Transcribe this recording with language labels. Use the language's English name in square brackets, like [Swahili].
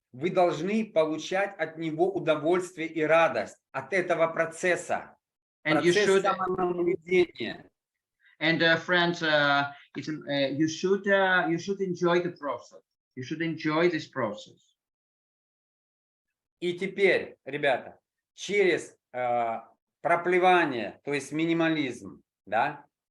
[Russian] Вы должны получать от него удовольствие и радость от этого процесса. [English] And [Russian] Процесс самонаблюдения. [English] And friends, you should enjoy the process. You should enjoy this process. [Russian] И теперь, ребята, через проплевание, то есть минимализм, да?